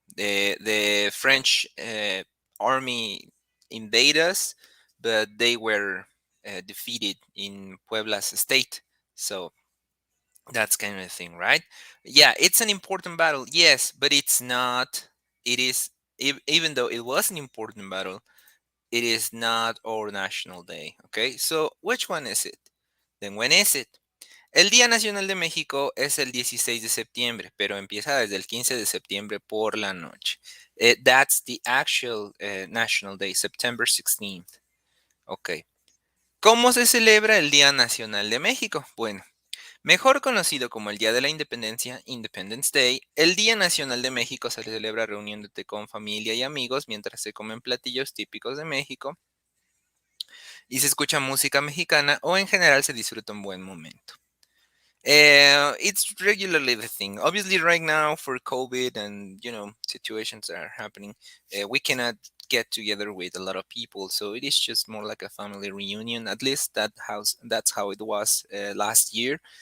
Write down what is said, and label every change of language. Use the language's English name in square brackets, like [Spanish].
[English] The French army invade us, but they were defeated in Puebla's state. So that's kind of the thing, right? Yeah, it's an important battle, yes, but it's not. It is, even though it was an important battle, it is not our national day. Okay, so which one is it? Then when is it? [Spanish] El Día Nacional de México es el 16 de septiembre, pero empieza desde el 15 de septiembre por la noche. [English] That's the actual National Day, September 16th. Ok. [Spanish] ¿Cómo se celebra el Día Nacional de México? Bueno, mejor conocido como el Día de la Independencia, [English] Independence Day, [Spanish] el Día Nacional de México se celebra reuniéndote con familia y amigos mientras se comen platillos típicos de México y se escucha música mexicana o en general se disfruta un buen momento. [English] It's regularly the thing. Obviously, right now for COVID and situations that are happening, we cannot get together with a lot of people. So it is just more like a family reunion. At least that's how it was last year.